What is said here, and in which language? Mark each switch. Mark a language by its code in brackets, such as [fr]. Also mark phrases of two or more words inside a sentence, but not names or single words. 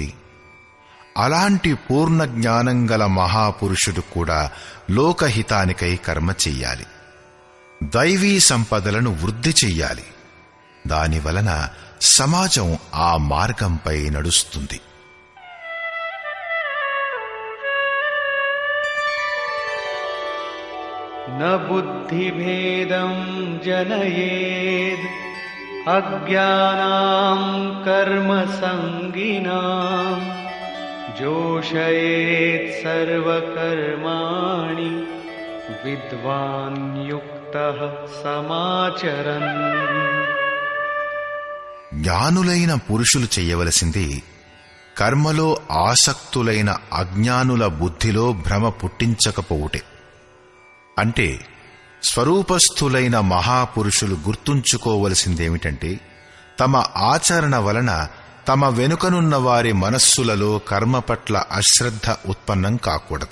[te] అలాంటి పూర్ణ జ్ఞానం గల మహాపురుషుడు కూడా లోకహితానికై కర్మ చెయ్యాలి. దైవీ సంపదలను వృద్ధి చెయ్యాలి. దానివలన సమాజం ఆ మార్గంపై నడుస్తుంది. [sa] न बुद्धिभेदं जनयेद् अज्ञानां कर्मसङ्गिनां जोषयेत् सर्वकर्माणि विद्वान् युक्तः समाचरन्. [te] జ్ఞానులైన పురుషులు చెయ్యవలసింది కర్మలో ఆసక్తులైన అజ్ఞానుల బుద్ధిలో భ్రమ పుట్టించకపోవుటే. అంటే స్వరూపస్థులైన మహాపురుషులు గుర్తుంచుకోవలసిందేమిటంటే తమ ఆచరణ వలన తమ వెనుకనున్న వారి మనస్సులలో కర్మ పట్ల అశ్రద్ధ ఉత్పన్నం కాకూడదు.